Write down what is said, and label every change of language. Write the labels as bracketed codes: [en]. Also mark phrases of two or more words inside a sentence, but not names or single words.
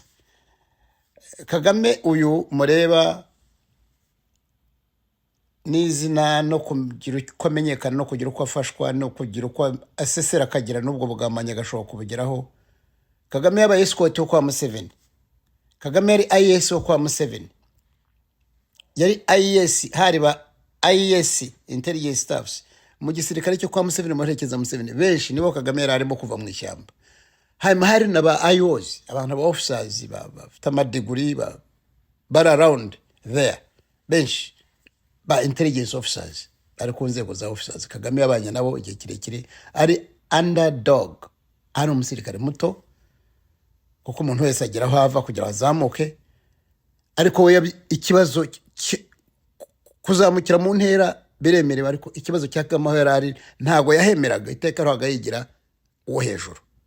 [rw] Kagame uyu mureba n'izina no kugira uko amenyekana no kugira uko afashwa no kugira uko asesera akagira n'ubwo bugamanya gashoboka kubugeraho. Kagame yabaye escort wo kwa Museveni. Kagame yari IS wo kwa Museveni. Yari IS, hari ba IS [en] intelligence staffs [rw] mu gisirikare cyo kwa Museveni, muherekeza Museveni benshi nibo Kagame yari arimo kuva mu ishyamba. Hari na ba IOs, abantu ba officers bafite amadegree bara [en] around there [rw] benshi ba [en] intelligence officers [rw] ari ku nzego za officers. Kagame yabanye nabo igihe kirekire, ari underdog, ari umusirikare muto kuko umuntu wese agira aho ava kugira azamuke, ariko we ikibazo kuzamukira mu ntera biremerewe, ariko ikibazo cya Kagame yari ari ntago yahemeraga, iteka rohaga yigira uwo hejuru.